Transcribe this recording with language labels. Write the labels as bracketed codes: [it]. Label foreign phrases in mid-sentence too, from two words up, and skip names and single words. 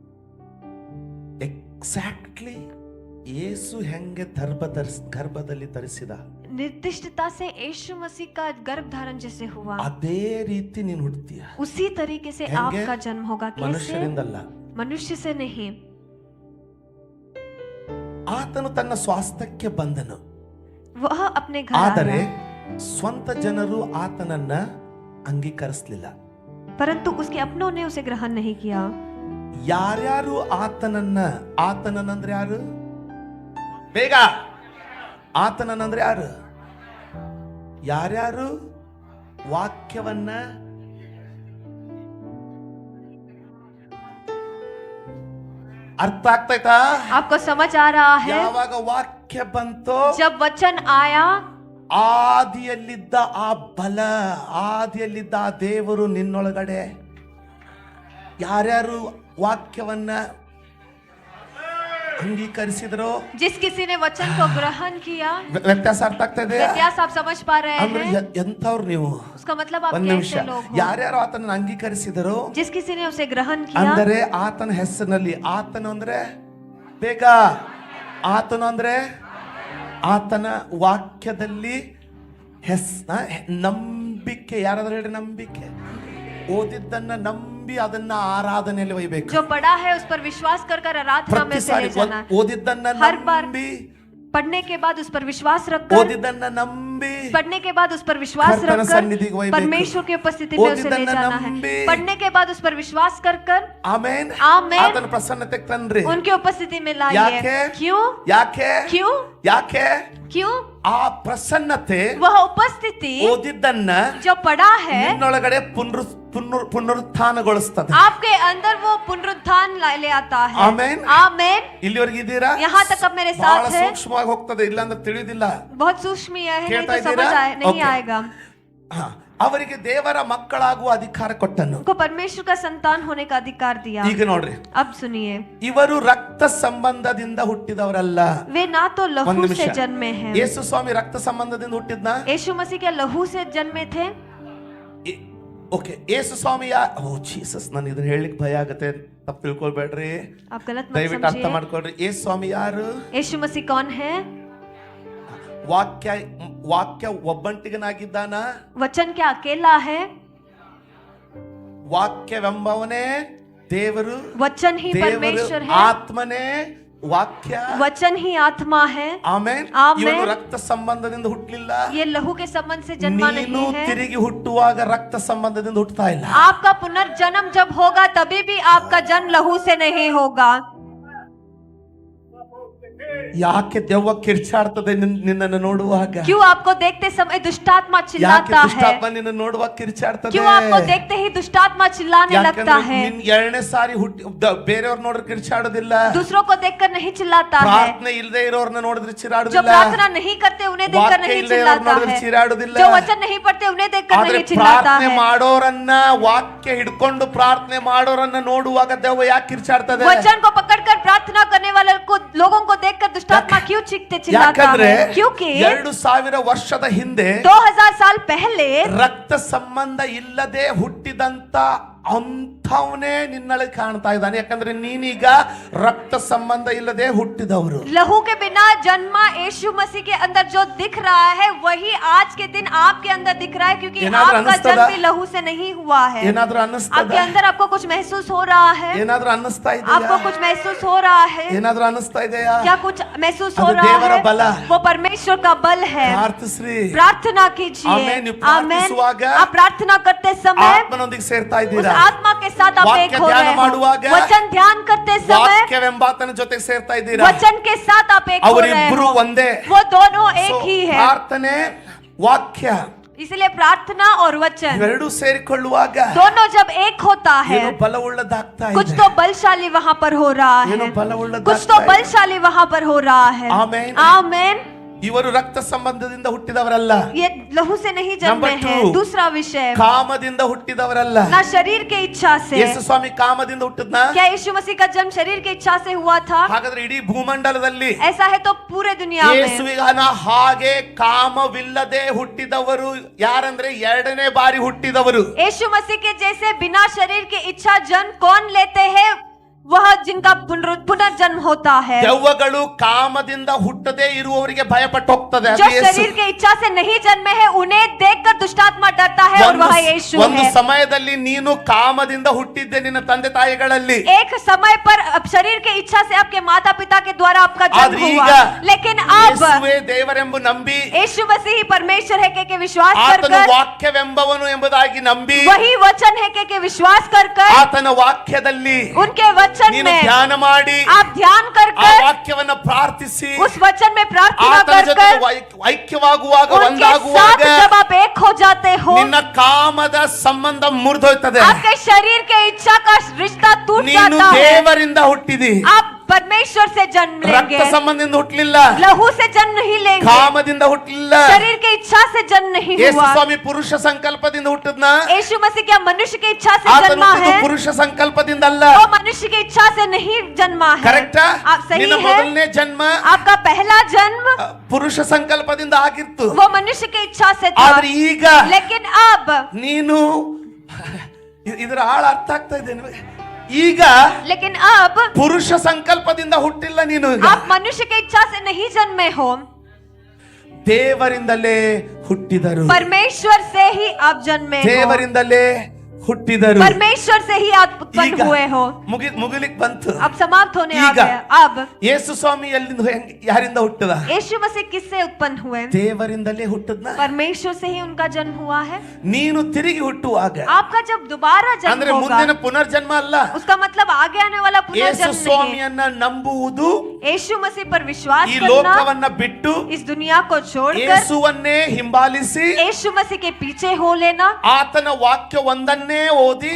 [kn] ಎಕ್ಸಾಕ್ಟ್ಲಿ ಯೇಸು ಹೆಂಗೆ ಗರ್ಭದಲ್ಲಿ ಧರಿಸಿದ, [hi] निर्दिष्टता से यीशु मसीह का गर्भ धारण जैसे हुआ, [kn] ಅದೇ ರೀತಿ ನೀನು ಹುಡ್ತೀಯ. [hi] उसी तरीके से [kn] ಹೆಂಗೆ? [hi] आपका जन्म होगा. कैसे? [kn] ಮನುಷ್ಯರಿಂದಲ್ಲ, [hi] मनुष्य से नहीं. [kn] ಆತನು ತನ್ನ ಸ್ವಾಸ್ಥ್ಯಕ್ಕೆ ಬಂದನು, [hi] वह अपने घर [kn] ಆದರೆ [hi] आया, [kn] ಸ್ವಂತ ಜನರು ಆತನನ್ನ ಅಂಗೀಕರಿಸಲಿಲ್ಲ. [hi] परंतु उसके अपनों ने उसे ग्रहण नहीं किया. [kn] ಯಾರ್ಯಾರು ಆತನನ್ನಂದ್ರೆ ಯಾರು? ಬೇಗ, ಆತನನ್ನಂದ್ರೆ ಯಾರು? ಯಾರ್ಯಾರು ವಾಕ್ಯವನ್ನ ಅರ್ಥ ಆಗ್ತೈತಾ? [hi] आपको समझ आ रहा है? [kn] ಯಾವಾಗ ವಾಕ್ಯ ಬಂತೋ, [hi] जब वचन आया, [kn] ಆದಿಯಲ್ಲಿದ್ದ ಆ ಬಲ, ಆದಿಯಲ್ಲಿದ್ದ ಆ ದೇವರು ನಿನ್ನೊಳಗಡೆ, ಯಾರ್ಯಾರು ವಾಕ್ಯವನ್ನ ಅಂಗೀಕರಿಸಿದ್ರು, [hi] जिस किसी ने वचन को ग्रहण किया, [kn] ವ್ಯತ್ಯಾಸ ಅರ್ಥ ಆಗ್ತಾ ಇದೆ? [hi] व्यत्यास आप समझ पा रहे [kn] ಅಂದ್ರೆ [hi] हैं? [kn] ಎಂಥವ್ರು ನೀವು? [hi] उसका मतलब आप [kn] ಒಂದ್ ನಿಮಿಷ, [hi] कैसे लोग हो? [kn] ಯಾರ್ಯಾರು ಆತನ ಅಂಗೀಕರಿಸಿದರು, [hi] जिस किसी ने उसे ग्रहण किया, [kn] ಅಂದರೆ ಆತನ ಹೆಸರಿನಲ್ಲಿ, ಆತನು ಅಂದ್ರೆ ಬೇಗ, ಆತನು ಅಂದ್ರೆ ಆತನ ವಾಕ್ಯದಲ್ಲಿ ನಂಬಿಕೆ, ಯಾರಾದ್ರೂ ಹೇಳಿ ನಂಬಿಕೆ, ಓದಿದ್ದನ್ನ ನಂಬಿ ಅದನ್ನ ಆರಾಧನೆಯಲ್ಲಿ ಒಯ್ಬೇಕು. [hi] जो पढ़ा है उस पर विश्वास कर आराधना में [kn] ಪ್ರತಿ ಸಾರಿ [hi] चले जाना. [kn] ಓದಿದ್ದನ್ನ [hi] हर बार [kn] ನಂಬಿ, [hi] पढ़ने के बाद उस पर विश्वास रखकर, [kn] ಓದಿದ್ದನ್ನ ನಂಬಿ [hi] पढ़ने के बाद उस पर विश्वास [kn] ಕರ್ತನ [hi] रखकर [kn] ಸನ್ನಿಧಿಗೆ ಒಯ್ಬೇಕು. [hi] परमेश्वर की उपस्थिति में उसे ले [kn] ಓದಿದ್ದನ್ನ [hi] जाना है. [kn] ನಂಬಿ, [hi] पढ़ने के बाद उस पर विश्वास कर [kn] ಆಮೇನ್ ಆಮೇನ್ ಆತನ ಪ್ರಸನ್ನತೆಗೆ ತಂದ್ರಿ. [hi] उनकी उपस्थिति में लाइए. [kn] ಯಾಕೆ? [hi] क्यों? [kn] ಯಾಕೆ? [hi] क्यों? [kn] ಯಾಕೆ? [hi] क्यों? [kn] ಆ ಪ್ರಸನ್ನತೆ [hi] वह उपस्थिति [kn] ಓದಿದ್ದನ್ನ [hi] जो पढ़ा है [kn] ನಿನ್ನೊಳಗಡೆ ಪುನರುತ್ಥಾನಗೊಳಿಸ್ತದೆ. [hi] आपके अंदर वो पुनरुत्थान ले आता है. [kn] ಆಮೇನ್. [hi] आमेन. [kn] ಇಲ್ಲಿವರೆಗೆ ಇದ್ದೀರಾ? [hi] यहाँ तक अब मेरे [kn] ಬಹಳ [hi] साथ है. [kn] ಸೂಕ್ಷ್ಮವಾಗಿ ಹೋಗ್ತದೆ, ಇಲ್ಲಾಂದ್ರೆ ತಿಳಿದಿಲ್ಲ. [hi] बहुत सूक्ष्म है, नहीं [kn] ಕೇಳ್ತಾ [hi] तो समझ [kn] ಇದ್ದೀರಾ? [hi] नहीं Okay. आएगा. [kn] ಹಾ, ಅವರಿಗೆ ದೇವರ ಮಕ್ಕಳಾಗುವ ಅಧಿಕಾರ ಕೊಟ್ಟನು. [hi] उनको परमेश्वर का संतान होने का अधिकार दिया. [kn] ಈಗ ನೋಡ್ರಿ, [hi] अब सुनिए, [kn] ಇವರು ರಕ್ತ ಸಂಬಂಧದಿಂದ ಹುಟ್ಟಿದವರಲ್ಲ. [hi] वे ना तो [kn] ಒಂದ್ [hi] लहू [kn] ನಿಮಿಷ, [hi] से जन्मे हैं. [kn] ಯೇಸು ಸ್ವಾಮಿ ರಕ್ತ ಸಂಬಂಧದಿಂದ ಹುಟ್ಟಿದ್ನ? [hi] यीशु मसीह के लहू से जन्मे थे? [kn] ಓಕೆ, ಯೇಸು ಸ್ವಾಮಿ ಜೀಸಸ್, ನಾನು ಇದನ್ನ ಹೇಳಲಿಕ್ಕೆ ಭಯ ಆಗತ್ತೆ, ತಪ್ಪು ತಿಳ್ಕೊಳ್ಬೇಡ್ರಿ, [hi] आप गलत मत [kn] ದಯವಿಟ್ಟು ಅರ್ಥ [hi] समझिए. [kn] ಮಾಡ್ಕೊಳ್ರಿ. ಯೇಸು ಸ್ವಾಮಿ ಯಾರು? [hi] यीशु मसीह कौन है? [kn] ವಾಕ್ಯ ಒಬ್ಬಂಟಿಗನಾಗಿದ್ದಾನ? [hi] वचन क्या अकेला है? [kn] ವಾಕ್ಯವೆಂಬವನೇ ದೇವರು, [hi] वचन ही [kn] ದೇವರು [hi] परमेश्वर है. [kn] ಆತ್ಮನೇ ವಾಕ್ಯ [hi] वचन ही आत्मा है। [kn] ಆಮೆನ್. ಆಮೆನ್. ಇವನು ರಕ್ತ ಸಂಬಂಧದಿಂದ ಹುಟ್ಟಲಿಲ್ಲ, [hi] ये लहू के संबंध से जन्मा [kn] ನೀನು [hi] नहीं है। [kn] ತಿರುಗಿ ಹುಟ್ಟುವಾಗ ರಕ್ತ ಸಂಬಂಧದಿಂದ ಹುಟ್ಟುತ್ತಾ ಇಲ್ಲ. [hi] आपका पुनर्जन्म जब होगा तभी भी आपका जन्म लहू से नहीं होगा। [kn] ಯಾಕೆ ದೆವ್ವ ಕಿರ್ಚಾಡ್ತದೆ ನಿನ್ನನ್ನು ನೋಡುವಾಗ? [hi] क्यों आपको देखते समय दुष्टात्मा [kn] ಯಾಕೆ [hi] चिल्लाता है? [kn] ದುಷ್ಟಾತ್ಮ ನಿನ್ನ ನೋಡುವಾಗ ಕಿರ್ಚಾಡ್ತದೆ? [hi] क्यों आपको देखते ही दुष्टात्मा चिल्लाने लगता है? [kn] ನಿನ್ ಎರಡನೇ ಸಾರಿ ಬೇರೆಯವ್ರು ನೋಡಿದ್ರೆ ಕಿರ್ಚಾಡೋದಿಲ್ಲ. [hi] दूसरों को देखकर नहीं चिल्लाता है। [kn] ಪ್ರಾರ್ಥನೆ ಇಲ್ಲದೆ ಇರೋರ್ನ ನೋಡಿದ್ರೆ [hi] जो [kn] ಚಿರಾಡೋದಿಲ್ಲ. [hi] प्रार्थना नहीं करते उन्हें देखकर [kn] ವಾಕ್ಯ [hi] नहीं [kn] ಇಲ್ಲದೆ ಇರೋರ್ನ [hi] चिल्लाता [kn] ನೋಡಿದ್ರೆ [hi] है। [kn] ಚಿರಾಡೋದಿಲ್ಲ. [hi] जो वचन नहीं पढ़ते उन्हें देखकर [kn] ಆದ್ರೆ [hi] नहीं चिल्लाता [kn] ಪ್ರಾರ್ಥನೆ [hi] है। [kn] ಮಾಡೋರನ್ನ, ವಾಕ್ಯ ಹಿಡ್ಕೊಂಡು ಪ್ರಾರ್ಥನೆ ಮಾಡೋರನ್ನ ನೋಡುವಾಗ ದೆವ್ವ ಯಾಕೆ ಕಿರ್ಚಾಡ್ತದೆ? [hi] वचन को पकड़कर प्रार्थना करने वाले को लोगों को देखकर दुष्टात्मा क्यों चीखते चिल्लाता [kn] ಯಾಕಂದ್ರೆ [hi] है? क्योंकि [kn] 2000 ವರ್ಷದ ಹಿಂದೆ [hi] 2000 साल पहले [kn] ರಕ್ತ ಸಂಬಂಧ ಇಲ್ಲದೆ ಹುಟ್ಟಿದಂತ ಅಂಥವನೇ ನಿನ್ನೊಳಗೆ ಕಾಣ್ತಾ ಇದ್ದಾನೆ. ಯಾಕಂದ್ರೆ ನೀನೀಗ ರಕ್ತ ಸಂಬಂಧ ಇಲ್ಲದೆ ಹುಟ್ಟಿದವರು. [hi] लहू के बिना जन्मा यीशु मसीह के अंदर जो दिख रहा है वही आज के दिन आपके अंदर दिख रहा है, क्योंकि [kn] ಏನಾದ್ರೂ [hi] आपका [kn] ಅನ್ನಿಸ್ತದ? [hi] जन्म भी लहू से नहीं हुआ है। [kn] ಏನಾದ್ರೂ ಅನ್ನಿಸ್ತದ? [hi] आपके अंदर आपको कुछ महसूस हो रहा है? [kn] ಏನಾದ್ರೂ ಅನ್ನಿಸ್ತಾ [hi] आपको [kn] ಇದೆಯಾ? [hi] कुछ महसूस हो रहा है? [kn] ಏನಾದ್ರೂ ಅನ್ನಿಸ್ತಾ ಇದೆಯಾ? [hi] क्या कुछ महसूस हो [kn] ಅದು [hi] रहा [kn] ದೇವರ [hi] है? [kn] ಬಲ. [hi] वो परमेश्वर का बल है। [kn] ಪ್ರಾರ್ಥಿಸ್ರಿ. [hi] प्रार्थना कीजिए। आमेन। ನೀವು आमेन। [kn] ಪ್ರಾರ್ಥಿಸುವಾಗ [hi] आप प्रार्थना करते समय [kn] ಆತ್ಮನೊಂದಿಗೆ ಸೇರ್ತಾ [hi] उस [kn] ಇದ್ದೀರಾ. [hi] आत्मा के साथ आप [kn] ವಾಕ್ಯ [hi] एक हो [kn] ಧ್ಯಾನ [hi] रहे [kn] ಮಾಡುವಾಗ [hi] हो। वचन ध्यान करते समय [kn] ವಾಕ್ಯವೆಂಬಾತನ ಜೊತೆಗೆ ಸೇರ್ತಾ ಇದ್ದೀರಾ. [hi] वचन के साथ आप एक हो रहे [kn] ಅವರಿಬ್ಬರು [hi] हो। [kn] ಒಂದೇ. [hi] वो दोनों एक So, ही है। [kn] ಪ್ರಾರ್ಥನೆ, ವಾಕ್ಯ [hi] इसलिए प्रार्थना और वचन [kn] ಇವೆರಡೂ ಸೇರಿಕೊಳ್ಳುವಾಗ [hi] दोनों जब एक होता है [kn] ಏನೋ ಬಲವುಳ್ಳದಾಗ್ತಾ [hi] कुछ [kn] ಇದೆ. [hi] तो बलशाली वहाँ पर हो रहा [kn] ಏನೋ [hi] है, [kn] ಬಲವುಳ್ಳದಾಗ್ತಾ [hi] कुछ तो [kn] ಇದೆ. [hi] बलशाली वहाँ पर हो रहा है। [kn] ಆಮೆನ್. [hi] आमेन। [kn] ಇವರು ರಕ್ತ ಸಂಬಂಧದಿಂದ ಹುಟ್ಟಿದವರಲ್ಲ, [hi] ये लहू से नहीं जन्मे Number हैं। 2, दूसरा विषय, [kn] ಕಾಮದಿಂದ ಹುಟ್ಟಿದವರಲ್ಲ. [hi] ना शरीर के इच्छा से। [kn] ಯೇಸು ಸ್ವಾಮಿ ಕಾಮದಿಂದ ಹುಟ್ಟಿದ್ನ? [hi] क्या यीशु मसीह का जन्म शरीर की इच्छा से हुआ था? [kn] ಹಾಗಾದ್ರೆ ಇಡೀ ಭೂಮಂಡಲದಲ್ಲಿ [hi] ऐसा है तो पूरे दुनिया में [kn] ಯೇಸುವಿಗನ ಹಾಗೆ ಕಾಮವಿಲ್ಲದೆ ಹುಟ್ಟಿದವರು ಯಾರಂದ್ರೆ ಎರಡನೇ ಬಾರಿ ಹುಟ್ಟಿದವರು. [hi] यीशु मसीह के जैसे बिना शरीर के इच्छा जन्म कौन लेते हैं? वह जिनका पुनर्जन्म होता है। [kn] ದೆವ್ವಗಳು ಕಾಮದಿಂದ ಹುಟ್ಟದೇ ಇರುವವರಿಗೆ ಭಯಪಟ್ಟು ಹೋಗ್ತದೆ. ಅದು [hi] जो [kn] ಯೇಸು. [hi] शरीर के इच्छा से नहीं जन्मे हैं उन्हें देखकर दुष्टात्मा डरता है और वह यीशु [kn] ಒಂದು [hi] है। [kn] ಸಮಯದಲ್ಲಿ ನೀನು ಕಾಮದಿಂದ ಹುಟ್ಟಿದ್ದೆ ನಿನ್ನ ತಂದೆ ತಾಯಿಗಳಲ್ಲಿ. [hi] एक समय पर अब शरीर के इच्छा से आपके माता पिता के द्वारा आपका जन्म [kn] ಆದ್ರೆ [hi] हुआ, [kn] ಈಗ [hi] लेकिन अब [kn] ಯೇಸುವೇ ದೇವರೆಂಬ ನಂಬಿ, [hi] यीशु मसीह ही परमेश्वर है के विश्वास [kn] ಆತನು [hi] कर [kn] ವಾಕ್ಯವೆಂಬವನು ಎಂಬುದಾಗಿ ನಂಬಿ, [hi] वही वचन है के विश्वास कर [kn] ಆತನ ವಾಕ್ಯದಲ್ಲಿ [hi] उनके वचन [kn] ನೀನು [hi] में [kn] ಧ್ಯಾನ ಮಾಡಿ [hi] आप ध्यान कर [kn] ಆ ವಾಕ್ಯವನ್ನ ಪ್ರಾರ್ಥಿಸಿ [hi] उस वचन में प्रार्थना [kn] ಆತನ [hi] कर [kn] ಜೊತೆ ಐಕ್ಯವಾಗುವಾಗ, [hi] उनके [kn] ಒಂದಾಗುವಾಗ [hi] साथ जब आप एक हो जाते हो [kn] ನಿನ್ನ ಕಾಮದ ಸಂಬಂಧ ಮುರಿದೋಯ್ತದೆ. [hi] आपके शरीर के इच्छा का रिश्ता टूट [kn] ನೀನು [hi] जाता है। [kn] ದೇವರಿಂದ ಹುಟ್ಟಿದಿ, [hi] आप परमेश्वर से जन्म [kn] ರಕ್ತ [hi] लेंगे, [kn] ಸಂಬಂಧದಿಂದ ಹುಟ್ಟಲಿಲ್ಲ, [hi] लहू से जन्म नहीं लेंगे, [kn] ಕಾಮದಿಂದ ಹುಟ್ಟಲಿಲ್ಲ. [hi] शरीर के इच्छा से जन्म नहीं [kn] ಯೇಸು [hi] हुआ। [kn] ಸ್ವಾಮಿ ಪುರುಷ ಸಂಕಲ್ಪದಿಂದ ಹುಟ್ಟಿದ್ನ? [hi] यीशु मसीह क्या मनुष्य की इच्छा से [kn] ಆತನು [hi] जन्मा [kn] ಹುಟ್ಟಿದ್ದು [hi] है? [kn] ಪುರುಷ ಸಂಕಲ್ಪದಿಂದ ಅಲ್ಲ. [hi] वो मनुष्य की इच्छा से नहीं जन्मा है। [kn] ಕರೆಕ್ಟಾ? [hi] आप सही [kn] ನಿನ್ನ [hi] है। [kn] ಮೊದಲನೇ ಜನ್ಮ [hi] आपका पहला जन्म [kn] ಪುರುಷ ಸಂಕಲ್ಪದಿಂದ ಆಗಿತ್ತು. [hi] वो मनुष्य की इच्छा से था, [kn] ಆದ್ರೆ ಈಗ [hi] लेकिन अब [kn] ನೀನು ಇದರ ಆಳ ಅರ್ಥ ಆಗ್ತಾ ಇದೆ ನಿಮಗೆ? ಈಗ [hi] लेकिन अब [kn] ಪುರುಷ ಸಂಕಲ್ಪದಿಂದ ಹುಟ್ಟಿಲ್ಲ ನೀನು, ಈಗ [hi] आप मनुष्य की इच्छा से नहीं जन्मे हो, [kn] ದೇವರಿಂದಲೇ ಹುಟ್ಟಿದರು. [hi] परमेश्वर से ही आप जन्मे हो, [kn] ದೇವರಿಂದಲೇ ಹುಟ್ಟಿದರು. [hi] परमेश्वर से ही आप उत्पन्न [kn] ಈಗ [hi] हुए हो। [kn] ಮುಗಿಲಿಕ್ಕೆ ಬಂತು. [hi] अब समाप्त होने आ [kn] ಈಗ [hi] गया। अब [kn] ಯೇಸು ಸ್ವಾಮಿ ಯಾರಿಂದ ಹುಟ್ಟದ? [hi] यीशु मसीह किससे उत्पन्न हुए? [kn] ದೇವರಿಂದಲೇ ಹುಟ್ಟದ್ನ? [hi] परमेश्वर से ही उनका जन्म हुआ है। [kn] ನೀನು ತಿರುಗಿ ಹುಟ್ಟುವಾಗ, [hi] आपका जब दोबारा जन्म [kn] ಅಂದ್ರೆ [hi] होगा, [kn] ಮುಂದಿನ ಪುನರ್ಜನ್ಮ ಅಲ್ಲ, [hi] उसका मतलब आगे आने वाला [kn] ಯೇಸು [hi] पुनर्जन्म नहीं है। [kn] ಸ್ವಾಮಿಯನ್ನ ನಂಬುವುದು, [hi] यीशु मसीह पर विश्वास [kn] ಈ [hi] करना, [kn] ಲೋಕವನ್ನ ಬಿಟ್ಟು [hi] इस दुनिया को छोड़कर [kn] ಯೇಸುವನ್ನೇ ಹಿಂಬಾಲಿಸಿ [hi] यीशु मसीह के पीछे हो लेना [kn] ಆತನ ವಾಕ್ಯ ಒಂದನ್ನೇ ಓದಿ